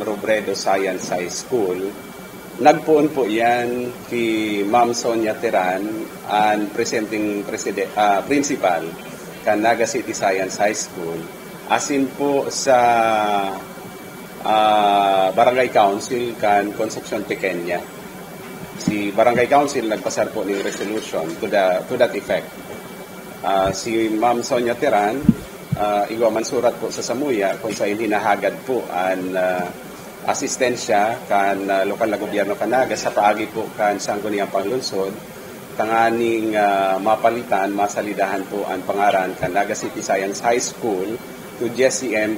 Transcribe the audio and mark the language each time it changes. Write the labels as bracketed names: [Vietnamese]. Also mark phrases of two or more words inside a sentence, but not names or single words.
[Bikol] Robredo Science High School. Nagpuon po yan kay Ma'am Sonia Teran, ang [English] presenting principal [Bikol] kan Naga City Science High School. Asin po sa Barangay Council kan Concepcion Pequeña. Si Barangay Council nagpasar po ng resolution [English] to that effect. [Bikol] Si Ma'am Sonia Teran, igwa man surat po sa Samuya kung sa hinahagad po ang asistensya kan lokal na gobyerno kanaga sa paagi po kan sangguniang panglungsod, tanganing mapalitan, masalidahan po ang pangaran kan Naga City Science High School to Jesse M.